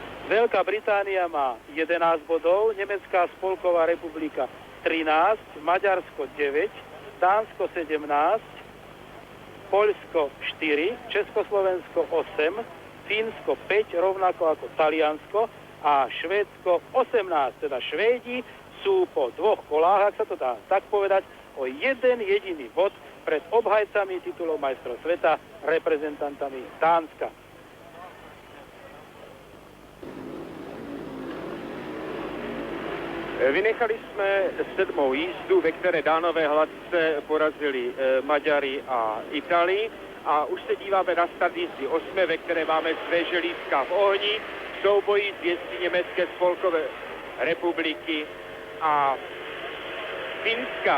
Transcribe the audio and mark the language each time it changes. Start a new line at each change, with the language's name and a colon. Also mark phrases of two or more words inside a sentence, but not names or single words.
Slovak: Veľká Británia má 11 bodov, Nemecká spolková republika 13, Maďarsko 9, Dánsko 17, Poľsko 4, Československo 8, Fínsko 5, rovnako ako Taliansko a Švédsko 18. Teda Švédi sú po 2 kolách, ak sa to dá tak povedať, o jeden jediný bod pred obhajcami titulov majstrov sveta, reprezentantami Dánska.
Czech: Vynechali jsme 7. jízdu, ve které Dánové hladce porazili Maďari a Itálii. A už se díváme na start jízdy 8, ve které máme své želízka v ohni, v souboji s jezdci Německé spolkové republiky a Finska.